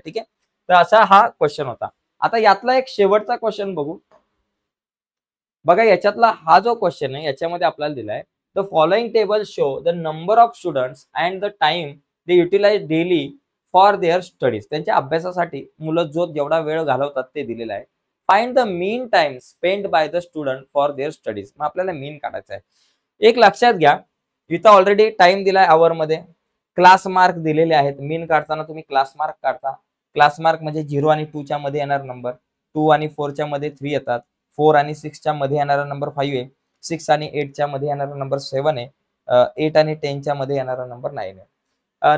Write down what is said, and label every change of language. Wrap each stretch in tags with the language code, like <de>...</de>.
<mr>ठीक आहे, तर असा हा क्वेश्चन होता. आता यातला एक शेवटचा क्वेश्चन बघू. बघा याच्यातला हा जो क्वेश्चन आहे याच्यामध्ये आपल्याला दिलाय,</mr> <en>The following table show the number of students and the time they utilise daily for their studies.</en> <mr>त्यांच्या अभ्यासासाठी मुलं जो जेवढा वेळ घालवतात ते दिलेला आहे.</mr> <en>Find the mean time spend by the student for their studies.</en> <mr>मग आपल्याला मीन काढायचा आहे. एक लक्षात घ्या, इथं ऑलरेडी टाइम दिलाय आवर मध्ये, क्लास मार्क दिलेले आहेत. मीन काढताना तुम्ही क्लास मार्क काढता. क्लास मार्क म्हणजे 0 आणि 2 च्या मध्ये येणार नंबर, 2 आणि 4 च्या मध्ये 3 येतात, 4 आणि 6 च्या मध्ये येणारा नंबर 5 आहे, 6 आणि 8 च्या मध्ये येणारा नंबर 7 आहे, 8 आणि 10 च्या मध्ये येणारा नंबर 9 आहे.</mr>